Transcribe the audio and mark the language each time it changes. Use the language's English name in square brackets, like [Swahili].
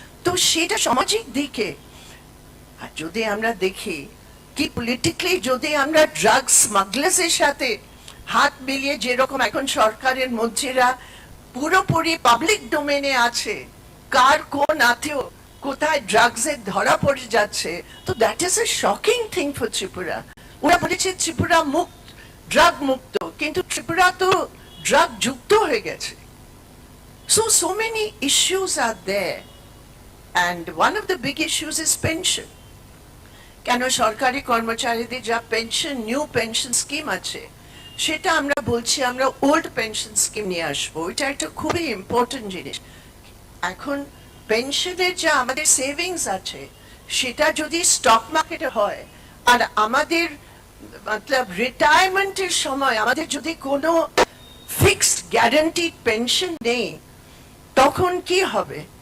[Bangla] তো সেটা সামাজিক দিকে, আর যদি আমরা দেখি কি পলিটিক্যালি যদি আমরা ড্রাগস স্মাগলার্সের সাথে হাত মিলিয়ে, যেরকম এখন সরকারের মন্ত্রীরা পুরোপুরি পাবলিক ডোমেনে আছে, কার কোন আত্মীয় কোথায় ড্রাগসে ধরা পড়ে যাচ্ছে, তো [English] That is a shocking thing for Tripura. [Bangla] ওরা বলেছে ত্রিপুরা মুক্ত, ড্রাগ মুক্ত, কিন্তু ত্রিপুরা তো ড্রাগ যুক্ত হয়ে গেছে। [English] So many issues are there, and one of the big issues is pension. [Bangla] কেন সরকারি কর্মচারীদের যা পেনশন, নিউ পেনশন স্কিম আছে, সেটা আমরা বলছি আমরা ওল্ড পেনশন স্কিম নিয়ে আসবো। এটা একটা খুবই ইম্পর্টেন্ট জিনিস। এখন পেনশনের যা আমাদের সেভিংস আছে সেটা যদি স্টক মার্কেটে হয়, আর আমাদের মতলব রিটায়ারমেন্টের সময় আমাদের যদি কোনো ফিক্সড গ্যারান্টিড পেনশন নেই, তখন কি হবে?